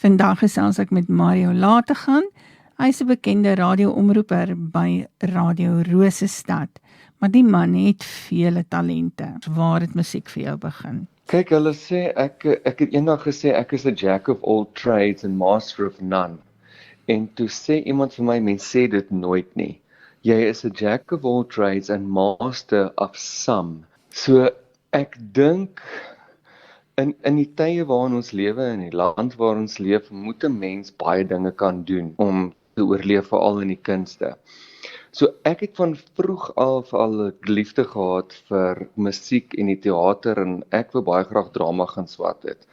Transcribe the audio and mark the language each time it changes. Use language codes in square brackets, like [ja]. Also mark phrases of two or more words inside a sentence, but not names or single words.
[af] Vandag gesels ek met Mario Lategan. Hy is 'n bekende radioomroeper by Radio Rosestad. Maar die man het vele talente. Waar het musiek vir jou begin? Kyk, hulle sê ek het eendag gesê ek is 'n [en] jack of all trades and master of none. [af] En toe sê iemand vir my, mens sê dit nooit nie. Jy is 'n [en] jack of all trades and master of some. [af] So ek dink in die tye waarin ons lewe, in die land waar ons leef, moet 'n mens baie dinge kan doen om te oorleef, veral in die kunste. So ek het van vroeg af al 'n liefde gehad vir musiek en die teater, en ek wou baie graag drama gaan swat het.